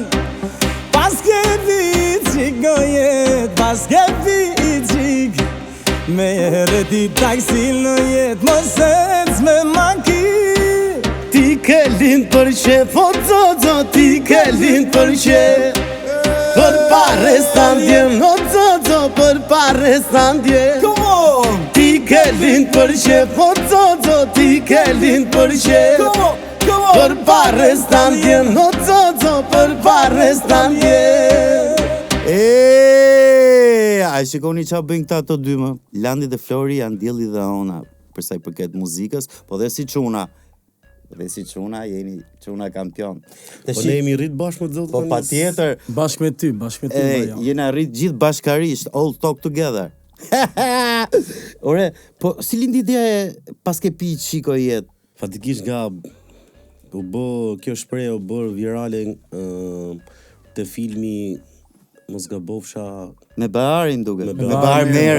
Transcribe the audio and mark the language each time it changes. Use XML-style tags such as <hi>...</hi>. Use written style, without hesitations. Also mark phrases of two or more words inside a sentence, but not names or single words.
<sq>Pas ke pi i qigoje, pas ke pi i qik, mere ti taksi në jet, mos ec me makin. Ti ke lind për qef, o zozo, ti ke lind për qef. Për pare standje, o zozo, për pare standje.</sq> <en>Come on!</en> <sq>Ti ke lind për qef, o zozo, ti ke lind për qef. Për pare standje, o zozo, për pare standje. A shikoni qa bëjnë këta të dy më? Landi dhe Flori janë dielli dhe ona për sa i përket muzikës, po dhe si çuna. Dhe si çuna, jeni çuna kampion. Po ne jemi rrit bashkë me zotë. Po patjetër, Bashkë me ty valla. jena rrit gjithë bashkarisht,</sq> <en>all talk together.</en> <sq>Ore, po si lindi ideja e pas ke pi Çiko jet? Fatikisht nga u bë kjo shprehje u bë virale te filmi mos gabofsha Me Baharin duket. Me Bahar Merën.</sq>